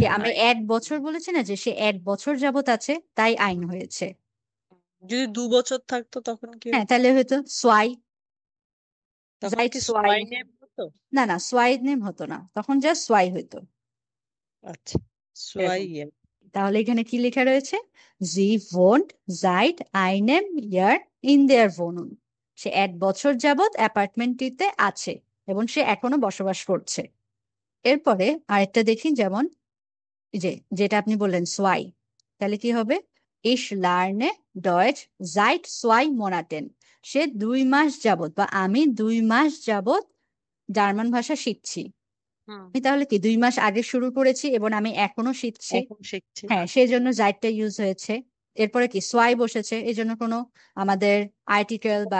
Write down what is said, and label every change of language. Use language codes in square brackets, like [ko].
[bn] কি আমি 1 বছর বলেছি না, যে সে 1 বছর যাবত আছে, তাই আইন হয়েছে। যদি 2 বছর থাকতো তখন কি হ্যাঁ, হতো? তাহলে হয়তো সোয়াই। তখন জাইট কি সোয়াই। সোয়াই নেম হতো? না না, সোয়াই নেম হতো না, তখন জাস্ট সোয়াই হইতো। আচ্ছা, সোয়াই এরকম। ইয়ার। তাহলে এখানে কি লেখা রয়েছে? [de] জি wohnt seit einem Jahr in der Wohnung। [bn] সে 1 বছর যাবত অ্যাপার্টমেন্টটিতে আছে এবং সে এখনো বসবাস করছে। এরপরে আরেকটা দেখি, যেমন এই যে যেটা আপনি বললেন সোয়াই, তাহলে কি হবে? [de] Ich lerne Deutsch seit 2 Monaten। [bn] সে 2 মাস যাবত, বা আমি 2 মাস যাবত জার্মান ভাষা শিখছি। হুম। আমি তাহলে কি 2 মাস আগে শুরু করেছি এবং আমি এখনো শিখছি। এখন শিখছি। হ্যাঁ, সেই জন্য জাইটটা ইউজ হয়েছে। এরপরে কি সোয়াই বসেছে, এই জন্য কোনো আমাদের আর্টিকেল বা